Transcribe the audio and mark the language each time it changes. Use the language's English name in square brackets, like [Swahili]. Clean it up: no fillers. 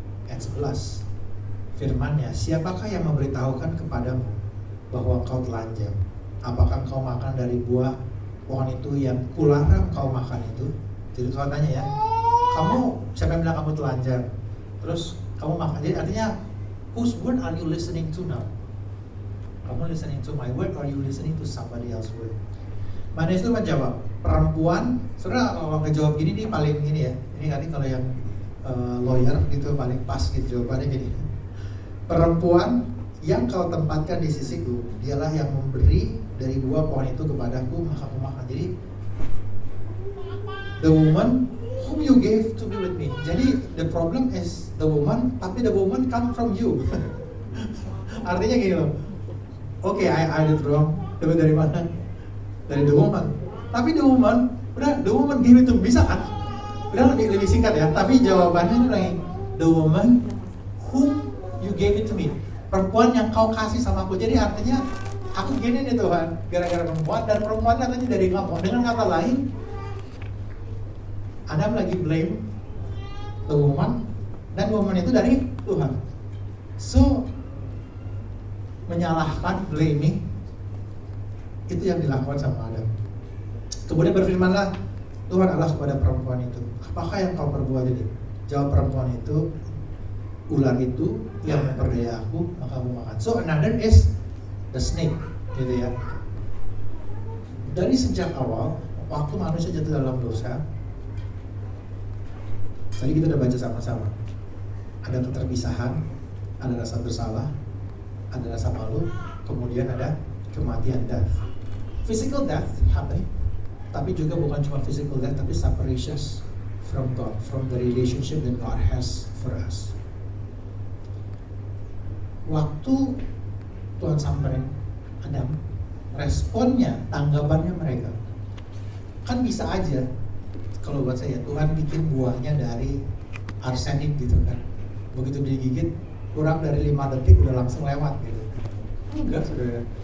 [Indonesian] Ayat 11, firman-Nya, siapakah yang memberitahukan kepadamu bahwa kau telanjang? Apakah kau makan dari buah pohon itu yang kularang kau makan itu? Jadi Tuhan tanya ya, kamu, siapa yang bilang kamu telanjang? Terus kamu makan. Jadi artinya, [English] whose word are you listening to now? [Indonesian] Kamu [English] listening to my word or you listening to somebody else's word? [Indonesian] Manusia itu menjawab, perempuan. Saudara kalau ngejawab gini nih paling gini ya. Ini kali kalau yang lawyer gitu paling pas gitu jawabannya gini. Perempuan yang kau tempatkan di sisiku, dialah yang memberi dari buah pohon itu kepadaku, maka aku makan. Jadi [English] the woman whom you gave to be with me. [Indonesian] Jadi [English] the problem is the woman, [Indonesian] tapi [English] the woman come from you. [Indonesian] Artinya gini loh. Oke, [English] I did wrong. [Indonesian] Tapi dari mana? Dari [English] the woman. [Indonesian] Tapi [English] the woman, [Indonesian] udah [English] the woman gave it to me. [Indonesian] Bisa kan? Udah lebih singkat ya. Tapi jawabannya itu lagi, [English] the woman whom you gave it to me. [Indonesian] Perempuan yang kau kasih sama aku. Jadi artinya aku gini nih Tuhan, gara-gara perempuan, dan perempuan katanya dari kamu. Dengan kata lain, Adam lagi [English] blame the woman, [Indonesian] dan woman itu dari Tuhan. So menyalahkan, blaming, itu yang dilakukan sama Adam. Kemudian berfirmanlah Tuhan Allah kepada perempuan itu, apakah yang kau perbuat ini? Jawab perempuan itu, ular itu yang memperdaya aku, maka aku makan. [English] So another is the snake, [Indonesian] gitu ya. Dari sejak awal, waktu manusia jatuh dalam dosa, tadi kita udah baca sama-sama, ada keterpisahan, ada rasa bersalah, ada rasa malu, kemudian ada kematian, death. [English] Physical death happen, [Indonesian] tapi juga bukan cuma [English] physical death, [Indonesian] tapi [English] separation from God, from the relationship that God has for us. [Indonesian] Waktu Tuhan samperin Adam, responnya, tanggapannya mereka, kan bisa aja, kalau buat saya, Tuhan bikin buahnya dari arsenik gitu kan. Begitu digigit, kurang dari 5 detik udah langsung lewat gitu. Enggak, saudara.